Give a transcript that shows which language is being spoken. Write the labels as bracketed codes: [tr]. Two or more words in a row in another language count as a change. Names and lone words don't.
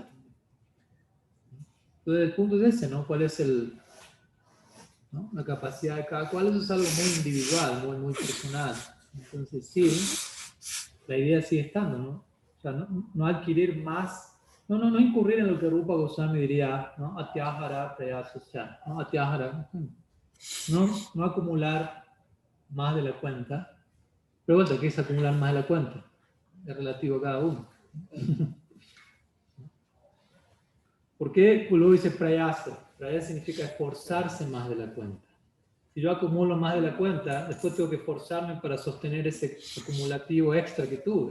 [es] Entonces el punto es ese, ¿no? ¿Cuál es ¿no? La capacidad de cada cual? Eso es algo muy individual, muy, muy personal. Entonces sí, la idea sigue estando, ¿no? O sea, no adquirir más, no incurrir en lo que Rupa Goswami diría, ¿no? [sa] Atyahara prayasasya, ¿no? [es] Atyahara, no acumular más de la cuenta. Pero bueno, ¿qué es acumular más de la cuenta? Es relativo a cada uno. ¿Por qué luego dice prayasa? Prayasa significa esforzarse más de la cuenta. Si yo acumulo más de la cuenta, después tengo que esforzarme para sostener ese acumulativo extra que tuve.